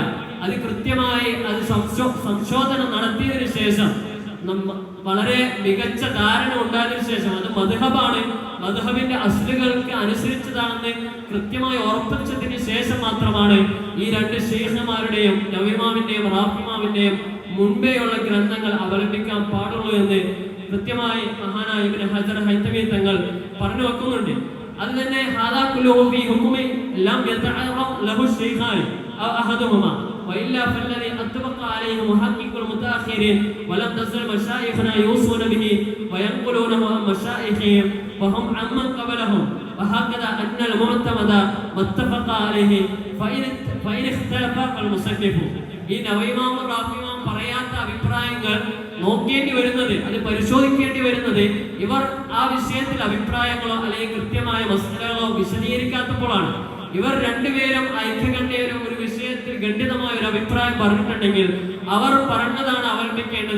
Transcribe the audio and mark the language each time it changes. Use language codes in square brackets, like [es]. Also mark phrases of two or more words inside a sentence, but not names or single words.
[ml] അത് കൃത്യമായി അത് സംശോധനം നടത്തിയതിനു ശേഷം വളരെ മികച്ച ധാരണ ഉണ്ടായതിനു ശേഷം അത് മദ്ഹബാണ്, മദ്ഹബിന്റെ അസ്ലുകൾക്ക് അനുസരിച്ചതാണെന്ന് കൃത്യമായി ഉറപ്പിച്ചതിന് ശേഷം മാത്രമാണ് ഈ രണ്ട് ശൈഖ്മാരുടെയും നവീമാമിന്റെയും റാഫിമാമിന്റെയും മുൻപേയുള്ള ഗ്രന്ഥങ്ങൾ അവലംബിക്കാൻ പാടുള്ളൂ എന്ന് കൃത്യമായി മഹാനായ ഇബ്നു ഹജർ ഹൈതമി തങ്ങൾ പറഞ്ഞു വെക്കുന്നുണ്ട്. അത് തന്നെ [ar] هذا كله في حكم لم يتعرض له الشيخان أو أحدهما وإلا فالذي أطبق عليه محقق المتأخرين ولم تزل مشايخنا يوصون به وينقلونه عن مشايخهم وهم عمن قبلهم وهكذا أن المعتمد ما اتفق عليه فإن اختلف فالمصنف. [ml] ഈ നവീമാം റാഫിമാം പറയാത്ത അഭിപ്രായങ്ങൾ നോക്കേണ്ടി വരുന്നത്, അത് പരിശോധിക്കേണ്ടി വരുന്നത് ഇവർ ആ വിഷയത്തിൽ അഭിപ്രായങ്ങളോ അല്ലെങ്കിൽ കൃത്യമായ മസലകളോ വിശദീകരിക്കാത്തപ്പോഴാണ്. ഇവർ രണ്ടുപേരും ഐക്യകണ്ഠ്യ ഒരു വിഷയത്തിൽ ഖണ്ഡിതമായ ഒരു അഭിപ്രായം പറഞ്ഞിട്ടുണ്ടെങ്കിൽ അവർ പറഞ്ഞതാണ് അവലംബിക്കേണ്ടത്.